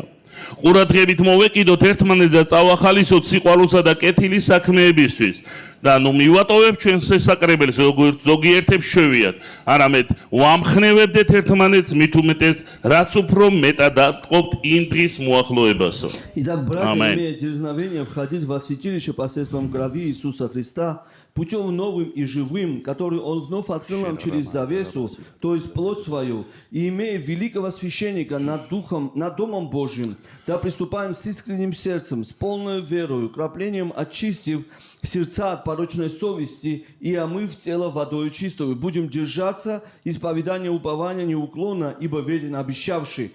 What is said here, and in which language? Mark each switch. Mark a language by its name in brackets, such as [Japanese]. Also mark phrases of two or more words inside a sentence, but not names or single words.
[Georgian] ყურადღებით მოვეკიდოთ ერთმანეთს და წავახალისოთ სიყვარულსა და კეთილის საქმეებისთვის. და ნუ მივატოვებთ ჩვენს შესაკრებელს, როგორც ზოგიერთებს შევიათ, არამედ ვამხნევებდეთ ერთმანეთს მით უმეტეს, რაც უფრო მეტად ატყობთ იმ დღის მოახლოებასო. [Russian] Итак, братья, имея дерзновение входить во святилище посредством крови Иисуса Христа, путем новым и живым, который Он вновь открыл нам через завесу, то есть плоть свою, и имея великого священника над Домом Божьим, да приступаем с искренним сердцем, с полной верою, краплением очистив сердца от порочной совести и омыв тело водою чистою, будем держаться исповедания упования неуклонно, ибо верен обещавший.